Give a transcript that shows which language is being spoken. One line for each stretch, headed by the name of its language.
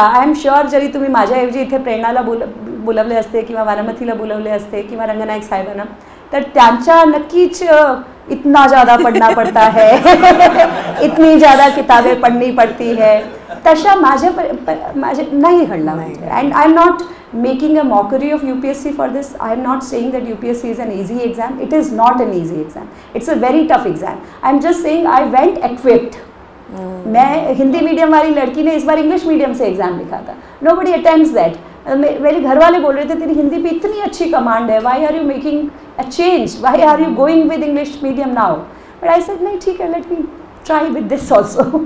English: I am sure
Marathi: जरी तुम्ही माझ्याऐवजी इथे प्रेरणाला बोलवले असते किंवा वारामतीला बोलवले असते किंवा रंगनायक साहेबांना, तर त्यांच्या नक्कीच
Hindi: इतना ज़्यादा पढ़ना पड़ता है इतनी ज़्यादा किताबें पढ़नी पड़ती है,
Marathi: तशा माझे नाही घडला.
English: And I am not making a mockery of UPSC for this. I am not saying that UPSC is an easy exam. It is not an easy exam. It's a very tough exam. I am just saying I went equipped.
Hindi: मैं Hindi medium वाली लड़की ने इस बार English medium से exam लिखा था.
English: Nobody attempts that.
Hindi: मेरे घर वाले बोल रहे थे तेरी हिंदी पे इतनी अच्छी कमांड है,
English: why are you making a change? Why are you going with English medium now? But I said
Hindi: नहीं ठीक है,
English: let me try with this also.